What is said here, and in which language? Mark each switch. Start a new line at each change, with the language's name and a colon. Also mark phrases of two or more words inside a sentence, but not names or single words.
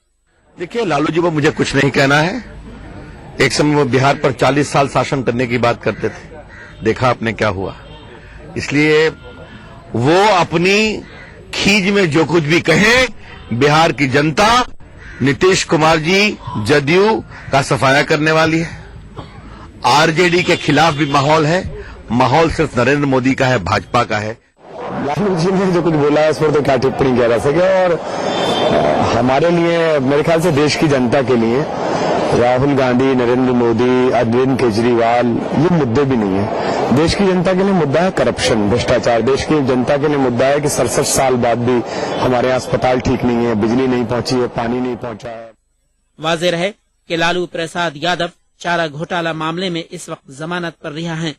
Urdu: دیکھیے لالو جی کو مجھے کچھ نہیں کہنا ہے، ایک سمے وہ بہار پر 40 سال شاسن کرنے کی بات کرتے تھے، دیکھا آپ نے کیا ہوا، اس لیے وہ اپنی کھیج میں جو کچھ بھی کہیں، بہار کی جنتا نتیش کمار جی جدیو کا صفایا کرنے والی ہے۔ آر جے ڈی کے خلاف بھی ماحول ہے، ماحول صرف نریندر مودی کا ہے، بھاجپا کا ہے۔ لالو جی نے جو کچھ بولا ہے اس پر تو کیا ٹپڑی کیا جا سکے، اور ہمارے لیے میرے خیال سے دیش کی جنتا کے لیے راہل گاندھی، نریندر مودی، اروند کیجریوال یہ مدعے بھی نہیں ہیں۔ دیش کی جنتا کے لیے مدعا ہے کرپشن، بھرشٹاچار۔ دیش کی جنتا کے لیے مدعا ہے کہ 67 سال بعد بھی ہمارے یہاں اسپتال ٹھیک نہیں ہے، بجلی نہیں پہنچی ہے، پانی نہیں پہنچا ہے۔ واضح رہے کہ لالو پرساد یادو چارہ گھوٹالہ معاملے میں اس وقت ضمانت پر رہا ہیں۔